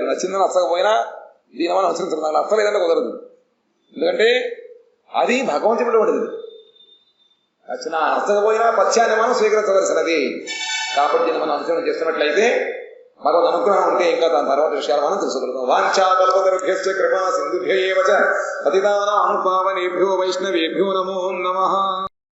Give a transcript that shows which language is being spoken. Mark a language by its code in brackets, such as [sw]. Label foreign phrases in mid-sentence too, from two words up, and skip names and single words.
[te] నచ్చిందని నచ్చకపోయినా దీని మనం అనుసరించడం, నాకు నచ్చలేదంటే కుదరదు. ఎందుకంటే అది భగవంతుడిటువంటిది. నచ్చకపోయినా పథ్యాన్ని మనం స్వీకరించవలసినది. కాబట్టి దీన్ని మనం అనుసరణ చేస్తున్నట్లయితే భగవద్ అనుగ్రహం ఉంటే ఇంకా దాని తర్వాత విషయాలు మనం తెలుసుకోగలుగుతాం. [sa] వాంఛాకల్పతరుభ్యశ్చ కృపా సింధుభ్య ఏవ చ పతితానాం పావనేభ్యో వైష్ణవేభ్యో నమో నమః.